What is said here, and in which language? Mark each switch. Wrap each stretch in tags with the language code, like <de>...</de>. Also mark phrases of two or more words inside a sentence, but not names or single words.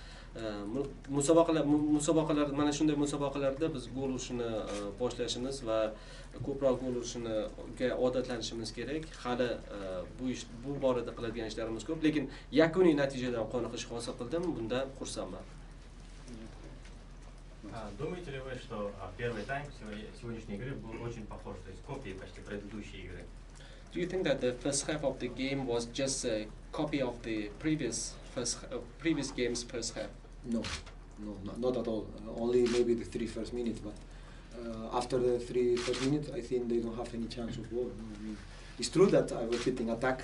<uz>Musobaqalar mana shunday musobaqalarda biz gol urishni boshlashimiz va ko'proq gol urishga odatlanishimiz kerak. Hali bu borada qiladigan ishlarimiz ko'p, lekin yakuniy natijadan qoniqish hosil qildim, bundan xursandman.</uz> <ru>Думаете ли вы, что первый тайм сегодняшней игры был очень похож, то есть копией почти предыдущей игры?</ru> <en>Do you think that the first half of the game was just a copy of the previous game's first half? No, not at all. Only maybe the 3 first minutes, but after the 3 first minutes, I think they don't have any chance of goal. I mean, it's true that I was in attack.</en>